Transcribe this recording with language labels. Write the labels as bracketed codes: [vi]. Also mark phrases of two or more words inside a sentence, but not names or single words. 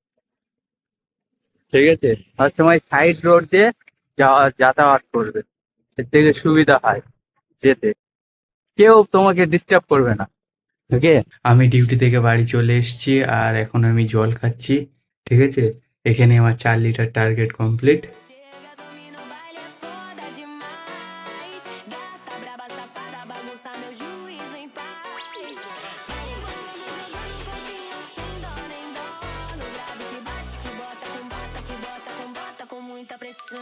[bn] ঠিক আছে, সবসময় সাইড রোড দিয়ে যাতায়াত করবে, এর থেকে সুবিধা হয় যেতে, কেউ তোমাকে ডিস্টার্ব করবে না। ওকে, আমি ডিউটি থেকে বাড়ি চলে এসেছি আর এখন আমি জল খাচ্ছি। ঠিক আছে, এখানে আমার 4 লিটার টার্গেট কমপ্লিট। [pt] Chega, domina o baile, é foda demais. Gata braba, safada, bagunça meu juízo em paz. Vai embolando, jogando copinha sem dó nem dó. No grave que bate, que bota, com bota, que bota, com bota, com muita pressão.